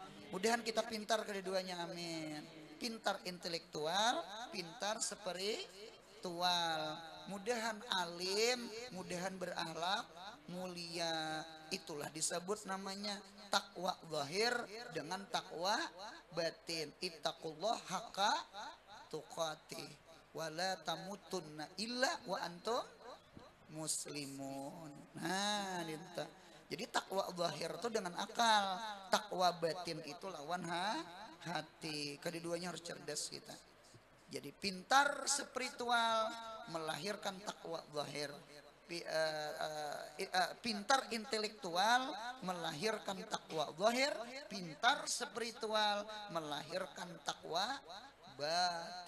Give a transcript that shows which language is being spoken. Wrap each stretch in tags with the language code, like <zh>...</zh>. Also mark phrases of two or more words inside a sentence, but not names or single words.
<bjn>Mudahan kita pintar keduanya amin. Pintar intelektual, pintar spiritual. Mudahan alim, mudahan berakhlak mulia. Itulah disebut namanya takwa zahir dengan takwa batin.</bjn> <ar>اتقوا الله حق تقاته ولا تموتن إلا وأنتم مسلمون.</ar> <bjn>Nah, dinta. Jadi takwa zahir itu dengan akal, takwa batin itu lawan hati. Keduanya harus cerdas kita. Jadi pintar spiritual melahirkan takwa zahir. Pintar intelektual melahirkan takwa zahir, pintar spiritual melahirkan takwa batin.</bjn>